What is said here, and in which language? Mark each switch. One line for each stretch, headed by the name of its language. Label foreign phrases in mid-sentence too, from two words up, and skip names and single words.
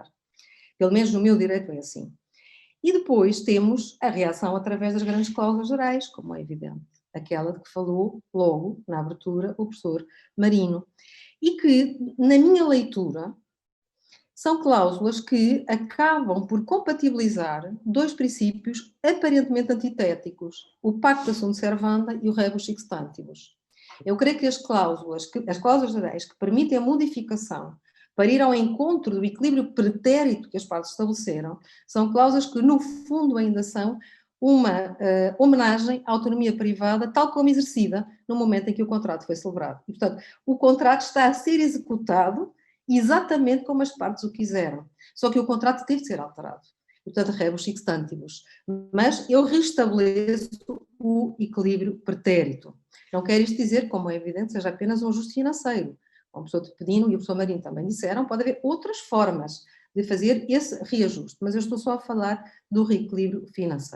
Portuguese: Pelo menos no meu direito é assim. E depois temos a reação através das grandes cláusulas gerais, como é evidente. Aquela de que falou logo, na abertura, o professor Marino. E que, na minha leitura, são cláusulas que acabam por compatibilizar 2 princípios aparentemente antitéticos: o
Latin: pacta sunt servanda
Portuguese: e o
Latin: rebus sic stantibus.
Portuguese: Eu creio que as cláusulas gerais que permitem a modificação para ir ao encontro do equilíbrio pretérito que as partes estabeleceram, são cláusulas que, no fundo, ainda são uma homenagem à autonomia privada, tal como exercida no momento em que o contrato foi celebrado. E, portanto, o contrato está a ser executado exatamente como as partes o quiseram. Só que o contrato teve de ser alterado. E, portanto,
Latin: rebus sic stantibus.
Portuguese: Mas eu restabeleço o equilíbrio pretérito. Não quer isto dizer, como é evidente, seja apenas um ajuste financeiro. Como o professor Tepedino e o professor Marinho também disseram, pode haver outras formas de fazer esse reajuste, mas eu estou só a falar do reequilíbrio financeiro.